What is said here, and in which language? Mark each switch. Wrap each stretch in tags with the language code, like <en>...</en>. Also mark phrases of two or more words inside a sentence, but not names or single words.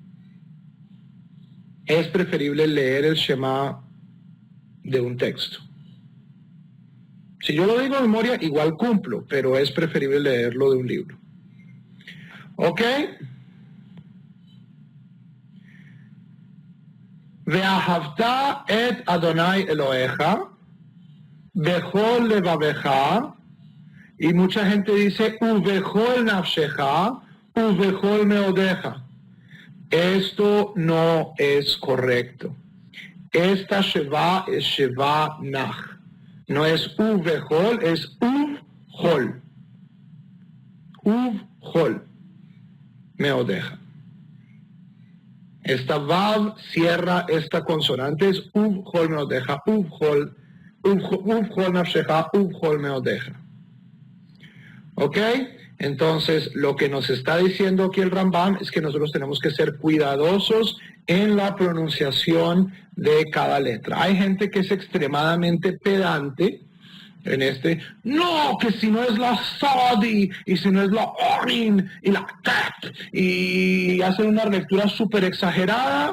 <es>Es preferible leer el Shema de un texto. Si yo lo digo de memoria, igual cumplo, pero es preferible leerlo de un libro.</es> <he>¿Ok? ואהבת את אדני אלהיך בכל לבבך,</he> <es>y mucha gente dice</es> <he>ובכל נפשך, ובכל מאדך.</he> <es>Esto no es correcto. Esta sheva es sheva nach. No es ubechol, es uvhol.</es> <he>ובכל מאדך.</he> <es>Esta vav cierra esta consonante, es</es> <he>ובכל מאדך, ובכל נפשך, ובכל מאדך.</he> <es>¿Ok? Entonces, lo que nos está diciendo aquí el Rambam es que nosotros tenemos que ser cuidadosos en la pronunciación de cada letra. Hay gente que es extremadamente pedante en no, que si no es la Sadi, y si no es la Orin, y la Tat, y hacen una lectura súper exagerada.</es>